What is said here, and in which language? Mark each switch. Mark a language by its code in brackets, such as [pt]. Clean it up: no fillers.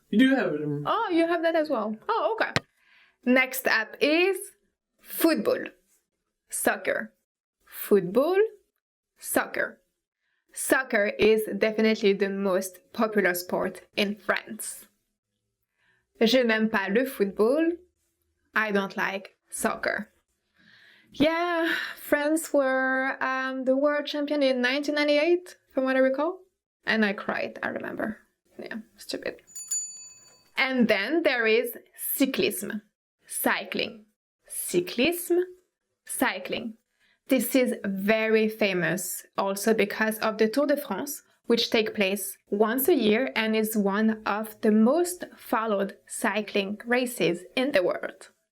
[en] You do have it. Oh, you have that as well. Oh, okay. Next up is football, soccer. Football, soccer. Soccer is definitely the most popular sport in France. [fr] Je n'aime pas le football. [en] I don't like soccer. Yeah, France were the world champion in 1998, from what I recall. And I cried, I remember. Yeah, stupid. And then there is cyclisme, cycling. Cyclisme, cycling. This is very famous also because of the Tour de France, which takes place once a year and is one of the most followed cycling races in the world.